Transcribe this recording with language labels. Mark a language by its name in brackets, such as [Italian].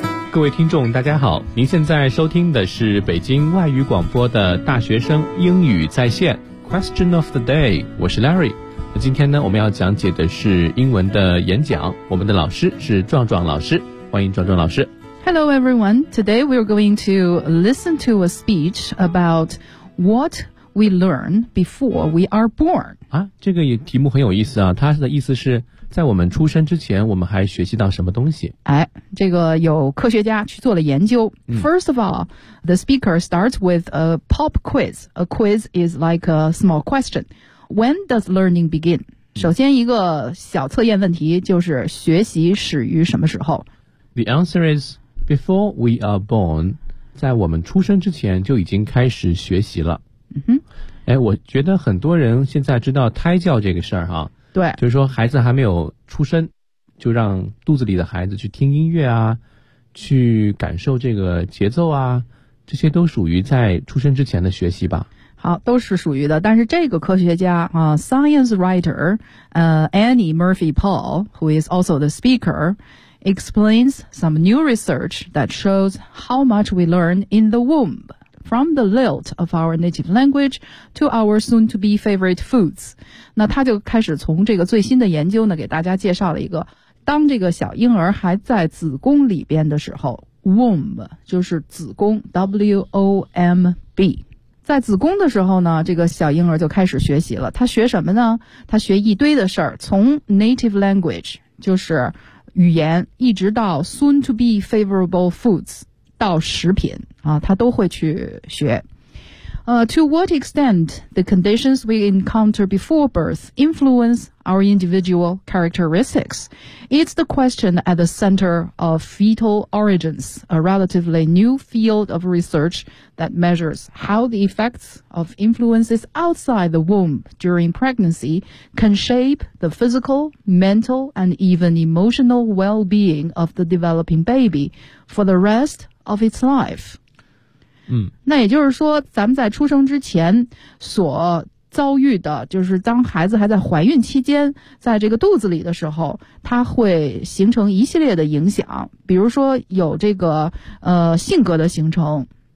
[Chinese] 各位听众大家好，您现在收听的是北京外语广播的大学生英语在线 Question of the day， 我是 Larry。那今天呢，我们要讲解的是英文的演讲，我们的老师是壮壮老师，欢迎壮壮老师。 [English] Hello everyone, today we are going to listen to a speech about what we learn before we are born. [Chinese] 啊，这个题目很有意思啊，它的意思是在我们出生之前我们还学习到什么东西。哎，这个有科学家去做了研究。 [English] First of all, the speaker starts with a pop quiz. A quiz is like a small question. When does learning begin? [Chinese] 首先一个小测验问题就是学习始于什么时候。 [English] The answer is before we are born. [Chinese] 在我们出生之前就已经开始学习了。哎，我觉得很多人现在知道胎教这个事儿哈。对，就是说孩子还没有出生就让肚子里的孩子去听音乐啊，去感受这个节奏啊，这些都属于在出生之前的学习吧。好，都是属于的。但是这个科学家啊 [English] ,science writer, Annie Murphy Paul, who is also the speaker, explains some new research that shows how much we learn in the womb, from the lilt of our native language to our soon-to-be favorite foods. [Chinese] 那他就开始从这个最新的研究呢给大家介绍了一个，当这个小婴儿还在子宫里边的时候， womb 就是子宫 womb， 在子宫的时候呢，这个小婴儿就开始学习了。他学什么呢？他学一堆的事儿，从 native language 就是语言，一直到 [English] soon-to-be favorable foods [Chinese] 到食品啊，他都会去学。 [English] To what extent the conditions we encounter before birth influence our individual characteristics? It's the question at the center of fetal origins, a relatively new field of research that measures how the effects of influences outside the womb during pregnancy can shape the physical, mental, and even emotional well-being of the developing baby for the rest of its life. 嗯， [Chinese] 那也就是说咱们在出生之前所遭遇的，就是当孩子还在怀孕期间在这个肚子里的时候，它会形成一系列的影响，比如说有这个性格的形成，